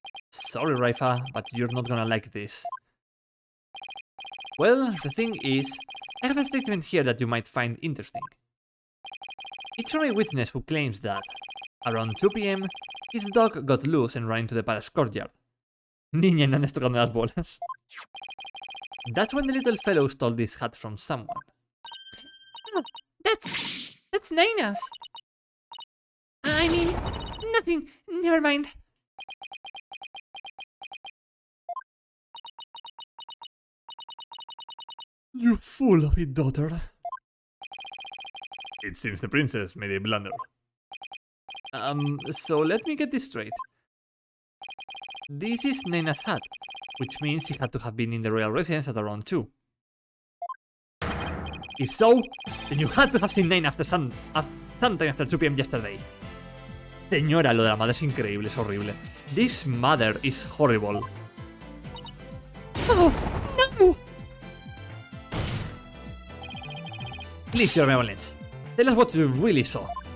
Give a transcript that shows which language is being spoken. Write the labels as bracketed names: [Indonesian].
[English] Sorry, Raifa, but you're not gonna like this. Well, the thing is, I have a statement here that you might find interesting. It's from a witness who claims that, around 2 PM, his dog got loose and ran into the palace courtyard. [Spanish] Niña, no andes tocando las bolas. [English] That's when the little fellow stole this hat from someone. Oh, that's Naina's. I mean, nothing, never mind. You fool of a daughter. It seems the princess made a blunder. So let me get this straight. This is Naina's hat, which means he had to have been in the royal residence at around 2. If so, then you had to have seen Naina sometime after 2 PM yesterday. [Spanish] Señora, lo de la madre es increíble, es horrible. [English] This mother is horrible. Oh, no! Please, your benevolence. Tell us what you really saw.